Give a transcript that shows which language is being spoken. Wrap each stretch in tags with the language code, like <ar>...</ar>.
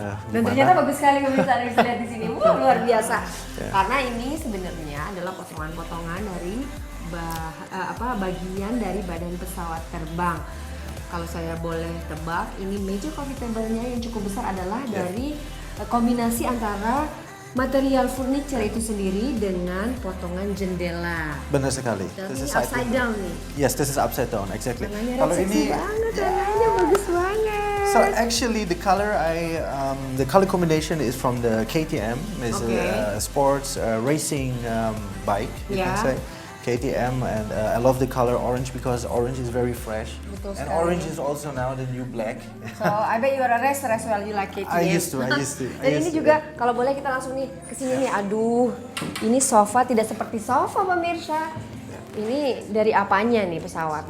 <id>Dan ternyata bagus sekali pemirsa, bisa lihat di sini. Wah, luar biasa. Karena ini sebenarnya adalah potongan-potongan dari bagian dari badan pesawat terbang. Kalau saya boleh tebak, ini meja coffee table-nya yang cukup besar adalah dari kombinasi antara material furniture itu sendiri dengan potongan jendela. Benar sekali.</id> <en>This is upside down</en> <id>nih.</id> <en>Yes, this is upside down, exactly.</en> <id>Kalau ini warnanya bagus banget.</id> <en>So actually the color the color combination is from the KTM, is a sports racing bike, you can say. KTM, and I love the color orange because orange is very fresh. And orange is also now the new black. So I bet you are a racer as well, you like KTM. I used to.</en> <id>Dan ini juga kalau boleh kita langsung nih ke sini nih. Aduh, ini sofa tidak seperti sofa pemirsa. Ini dari apanya nih pesawat?</id>